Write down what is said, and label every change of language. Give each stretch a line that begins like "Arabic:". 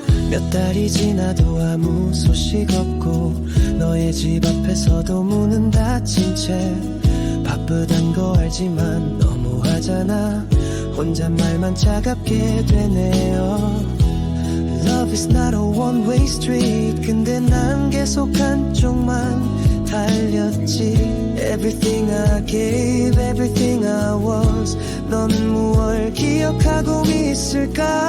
Korean: 몇 달이 지나도 아무 소식 없고 너의 집 앞에서도 문은 닫힌 채. 바쁘단 거 알지만 너무하잖아. 혼잣말만 차갑게 되네요.
English: Love is not a one-way street.
Korean: 근데 난 계속 한쪽만 달렸지.
English: Everything I gave, everything I was.
Korean: 넌 무얼 기억하고 있을까?